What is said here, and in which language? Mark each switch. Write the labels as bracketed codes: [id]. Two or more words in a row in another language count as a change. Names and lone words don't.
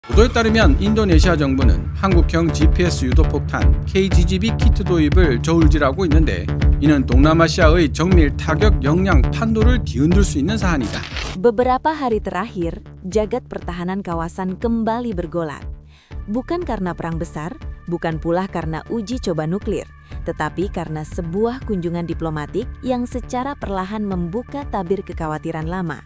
[ko] 보도에 따르면 인도네시아 정부는 한국형 GPS 유도폭탄 KGB 키트 도입을 저울질하고 있는데 이는 동남아시아의 정밀 타격 역량 판도를 뒤흔들 수 있는 사안이다. [id] Beberapa hari terakhir, jagat pertahanan kawasan kembali bergolak. Bukan karena perang besar, bukan pula karena uji coba nuklir, tetapi karena sebuah kunjungan diplomatik yang secara perlahan membuka tabir kekhawatiran lama.